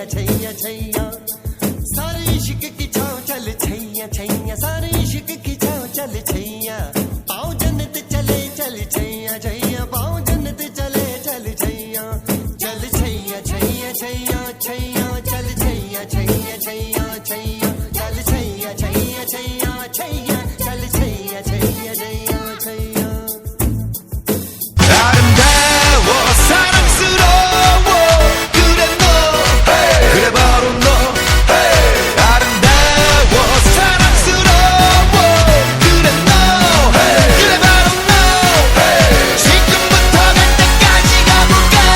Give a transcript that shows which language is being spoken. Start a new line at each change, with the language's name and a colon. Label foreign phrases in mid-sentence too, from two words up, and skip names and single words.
Hindi: छैया छैया सारे इश्क की छाँव चल छैया छैया सारे इश्क की छाँव चल छैया पाँव जन्नत चले चल छैया छैया पाँव जन्नत चले चल छैया चल छैया छैया छैया छैया चल छैया छैया छैया छैया चल छैया छैया छैया छैया चल छैया छैया छैया छैया.
Korean: 아름다워 사랑스러워 그래 너 그래 바로 너 아름다워 사랑스러워 그래 너 그래 바로 너 지금부터 갈 때까지 가볼까.